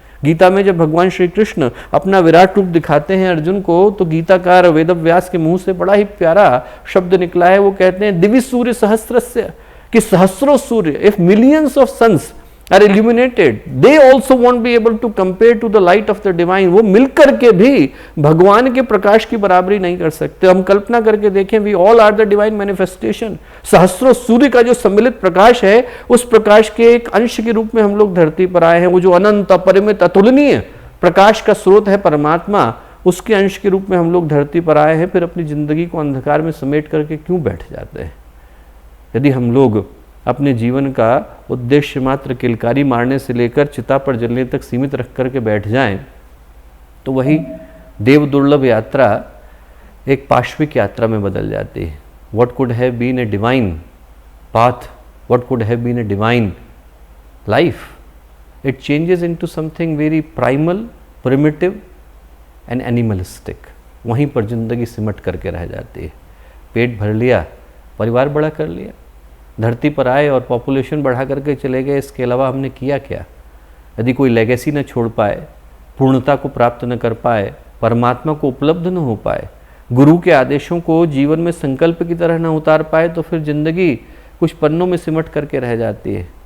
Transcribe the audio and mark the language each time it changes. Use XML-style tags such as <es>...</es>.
<hi>गीता में जब भगवान श्री कृष्ण अपना विराट रूप दिखाते हैं अर्जुन को, तो गीताकार वेदव्यास के मुंह से बड़ा ही प्यारा शब्द निकला है। वो कहते हैं दिव्य सूर्य सहस्रस्य, कि सहस्रों सूर्य,</hi> <en>If millions of suns are illuminated, they also won't be able to compare to the light of the divine।</en> <hi>वो मिलकर के भी भगवान के प्रकाश की बराबरी नहीं कर सकते। हम कल्पना करके देखें,</hi> <en>we all are the divine manifestation।</en> <hi>सहस्रों सूर्य का जो सम्मिलित प्रकाश है, उस प्रकाश के एक अंश के रूप में हम लोग धरती पर आए हैं। वो जो अनंत, अपरिमित, अतुलनीय प्रकाश का स्रोत है परमात्मा, उसके अंश के रूप में हम लोग धरती पर आए हैं, फिर अपनी ज़िंदगी को अंधकार में समेट करके क्यों बैठ जाते हैं? यदि हम लोग अपने जीवन का उद्देश्य मात्र किलकारी मारने से लेकर चिता पर जलने तक सीमित रख करके बैठ जाएं, तो वही देव दुर्लभ यात्रा एक पाश्विक यात्रा में बदल जाती है।</hi> <en>What could have been a divine path, what could have been a divine life, it changes into something very primal, primitive and animalistic।</en> <hi>वहीं पर जिंदगी सिमट करके रह जाती है। पेट भर लिया, परिवार बड़ा कर लिया, धरती पर आए और पॉपुलेशन बढ़ा करके चले गए, इसके अलावा हमने किया क्या? यदि कोई लेगेसी न छोड़ पाए, पूर्णता को प्राप्त न कर पाए, परमात्मा को उपलब्ध न हो पाए, गुरु के आदेशों को जीवन में संकल्प की तरह न उतार पाए, तो फिर जिंदगी कुछ पन्नों में सिमट करके रह जाती है।</hi>